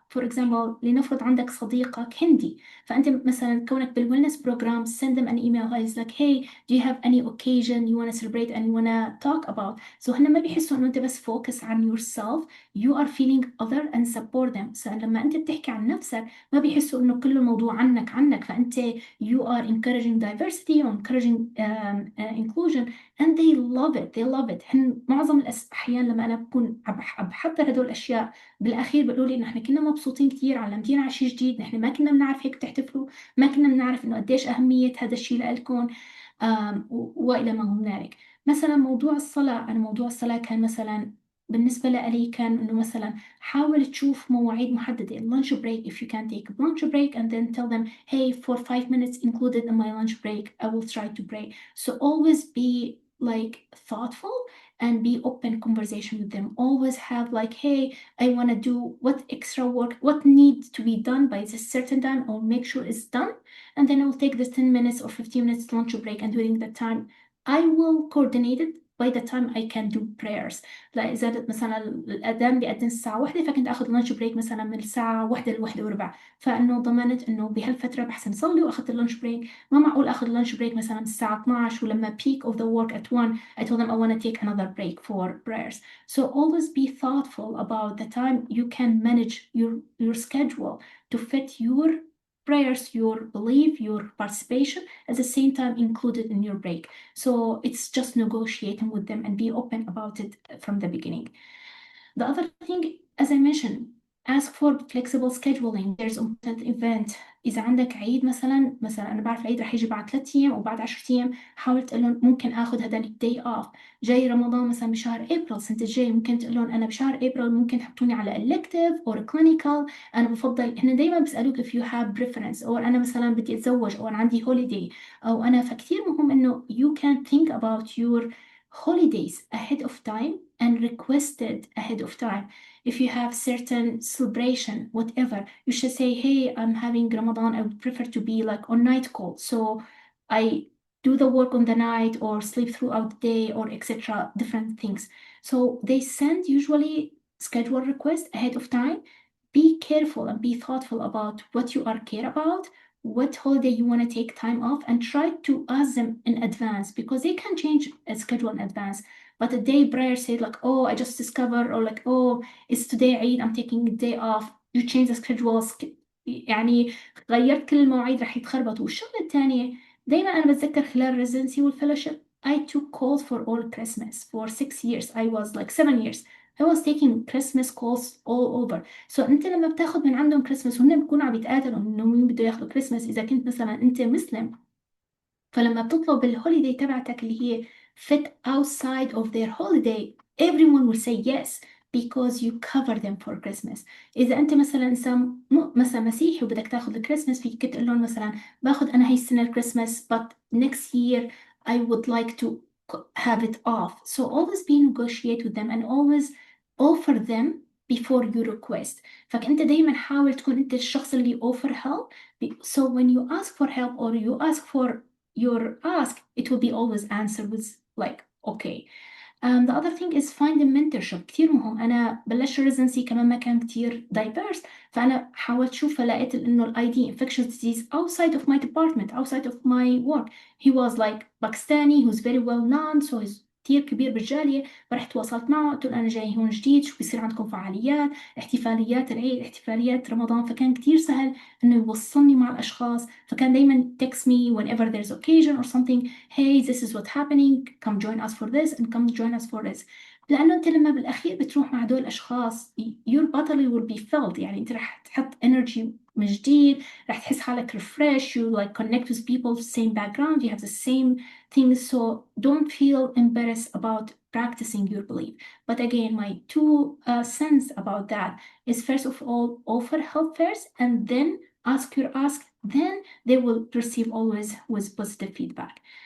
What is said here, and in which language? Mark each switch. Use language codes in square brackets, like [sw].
[en] For example [ar] لنفرض عندك صديقك هندي، فأنت مثلا كونك بالwellness [en] program send them an email where it's like hey do you have any occasion you want to celebrate and you want to talk about. So [ar] هن ما بيحسوا إنه أنت بس [en] focus on yourself, you are feeling other and support them. [ar] so لما أنت بتحكي عن نفسك ما بيحسوا إنه كل الموضوع عنك فأنت [en] you are encouraging diversity or encouraging inclusion and they love it. [ar] هن معظم الأحيان لما أنا بكون بحضر هدول الأشياء بالأخير بيقولوا لي إنه إحنا كنا مبسوطين كتير، علمتينا على شيء جديد، نحن ما كنا بنعرف هيك تحتفلوا، ما كنا بنعرف إنه قديش أهمية هذا الشيء لإلكم وإلى ما هنالك. مثلا موضوع الصلاة، أنا موضوع الصلاة كان مثلا بالنسبة لي كان إنه مثلا حاول تشوف مواعيد محددة. [en] lunch break if you can take a lunch break and then tell them hey for 5 minutes included in my lunch break I will try to pray. So always be like thoughtful and be open conversation with them. Always have like hey I want to do what extra work, what needs to be done by this certain time or make sure it's done, and then I will take this 10 minutes or 15 minutes lunch break and during that time I will coordinate it by the time I can do prayers. [ar] لا إذا مثلا الأذان بيأذن الساعة 1 فكنت أخذ لانش بريك مثلا من الساعة 1 ل1 وربع، فإنه ضمنت إنه بهالفترة بحسن صلي وأخذت اللانش بريك. ما معقول أخذ لانش بريك مثلا من الساعة 12 ولما [en] peak of the work at 1 I told them I want to take another break for prayers. So always be thoughtful about the time you can manage your schedule to fit your prayers, your belief, your participation at the same time included in your break. So it's just negotiating with them and be open about it from the beginning. The other thing, as I mentioned, ask for flexible scheduling. There's important event. [ar] إذا عندك عيد مثلا أنا بعرف العيد رح يجي بعد 3 أيام أو بعد 10 أيام، حاول تقول لهم ممكن آخذ هذا الداي أوف. جاي رمضان مثلا بشهر أبريل السنة الجاي ممكن تقول لهم أنا بشهر أبريل ممكن تحطوني على [en] elective or clinical. [ar] أنا بفضل هن دايما بيسألوك [en] if you have preference [ar] أو أنا مثلا بدي أتزوج أو أنا عندي holiday أو أنا. فكتير مهم إنه [en] you can think about your holidays ahead of time and request it ahead of time. If you have certain celebration, whatever, you should say, hey, I'm having Ramadan, I would prefer to be like on night call. So I do the work on the night or sleep throughout the day or etc. different things. So they send usually schedule request ahead of time. Be careful and be thoughtful about what you are care about, what holiday you want to take time off, and try to ask them in advance, because they can change a schedule in advance. But a day prior, say like, oh, I just discovered, or like, oh, it's today Eid, I'm taking a day off. You change the schedule. [ar] يعني غيرت كل المواعيد راح يتخربطوا. والشغلة الثانية دايما أنا بتذكر خلال residency والفellowship [en] I took calls for all Christmas for 6 years. I was like 7 years. I was taking Christmas calls all over. [ar] So أنت لما بتاخد من عندهم Christmas وهن بيكونوا عم يتقاتلوا إنه مين بده ياخذوا Christmas، إذا كنت مثلا أنت مسلم، فلما بتطلب الهوليداي تبعتك اللي هي [en] fit outside of their holiday, everyone will say yes because you cover them for Christmas. [ar] إذا أنت مثلا إنسان مثلا مسيحي وبدك تاخذ الكريسماس، فيك تقول لهم مثلا باخذ أنا هاي السنة الكريسماس [en] but next year I would like to have it off. So always be negotiate with them and always offer them before you request. [ar] فأنت دايما حاول تكون أنت الشخص اللي [en] offer help. So when you ask for help or you ask for your ask, it will be always answered with like okay. The other thing is find a mentorship. [ar] كتير مهم. أنا بلشت residency كمان ما كان كتير diverse، فأنا حاولت أشوف فلقيت إنه ال ID infectious disease [en] outside of my department, outside of my work. He was like Pakistani who's very well known, so he's [ar] كتير كبير بالجالية. فرحت تواصلت معه قلت له أنا جاي هون جديد، شو بيصير عندكم فعاليات، احتفاليات العيد، احتفاليات رمضان. فكان كتير سهل إنه يوصلني مع الأشخاص. فكان دايما [en] text me whenever there's occasion or something, hey this is what's happening, come join us for this and come join us for this. [ar] لأنه أنت لما بالأخير بتروح مع هدول الأشخاص [en] your battle will be felt. [ar] يعني أنت رح تحط energy من جديد، رح تحس حالك [en] refresh, you like connect with people same background, you have the same things, so don't feel embarrassed about practicing your belief. But again, my two cents about that is first of all offer help first and then ask your ask, then they will receive always with positive feedback.